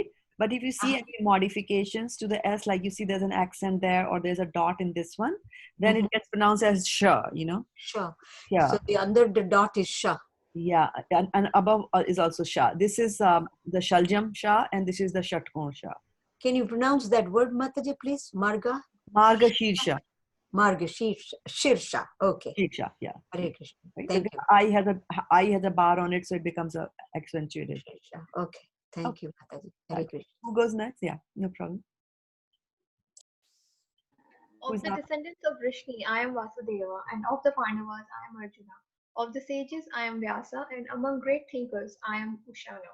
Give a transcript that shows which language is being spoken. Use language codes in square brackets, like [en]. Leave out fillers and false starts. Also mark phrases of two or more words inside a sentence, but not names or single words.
[en] But if you see any modifications to the S, like you see there's an accent there or there's a dot in this one, then it gets pronounced as Sha, Sha. Yeah. So the under the dot is Sha. Yeah, and above is also Sha. This is the Shaljam Sha, and this is the Shatkon Sha. Can you pronounce that word, Mataji, please? Marga? Marga Shirsha. Marga Shirsha. Okay. Shirsha, yeah. Hare Krishna. Right? Thank you. I has a bar on it, so it becomes a accentuated. Shirsha. Okay. Thank you, Mataji. Hare Krishna. Who goes next? Yeah, no problem. Of the descendants of Vrishni, I am Vasudeva, and of the Pandavas, I am Arjuna. Of the sages, I am Vyasa, and among great thinkers, I am Ushana.